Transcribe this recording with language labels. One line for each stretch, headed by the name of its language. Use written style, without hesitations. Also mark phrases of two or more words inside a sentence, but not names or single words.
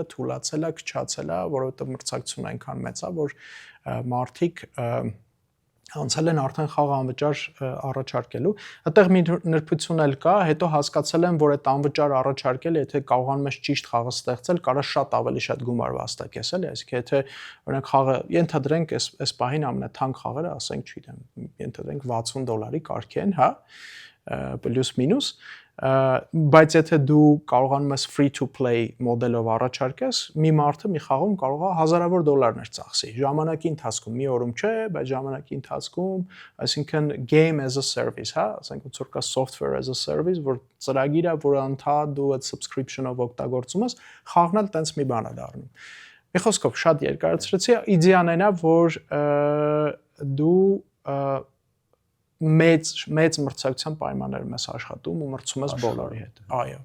Armenian: թուլացել է, քչացել է, որովհետեւ մրցակցությունը այնքան մեծ է, որ մարդիկ անցել են արդեն խաղ անվճար առաջարկելու։ Այդտեղ մի նրբություն էլ կա, հետո հասկացել եմ, որ այդ անվճար առաջարկելը, եթե կարողանում ես ճիշտ խաղը ստեղծել, կարա շատ ավելի շատ գումար վաստակես, էլի, այսինքն եթե օրինակ խաղը ենթադրենք այս պահին ամենաթանկ խաղերը, ասենք, չգիտեմ, ենթադրենք $60 կարգի են, հա, պլյուս մինուս, բայց եթե դու կարողանում ես
English: free to play
Armenian: մոդելով առաջարկես, մի մարդը մի խաղում կարող է հազարավոր դոլարներ ծախսի։ Ժամանակի ընթացքում մի օրում չէ, բայց ժամանակի ընթացքում, այսինքն
English: game as a service,
Armenian: հա, ասենք ոնց որ կա
English: software as a service,
Armenian: որ ծրագիր է, որը ընդհանուր դու այդ subscription-ով օգտագործում ես, խաղն էլ տենց մի բան է դառնում։ Մի խոսքով շատ երկարացրեցի, իդեան այն է, որ դու մեծ մրցակցության պայմաններում ես աշխատում ու մրցում ես բոլորի հետ։ Այո։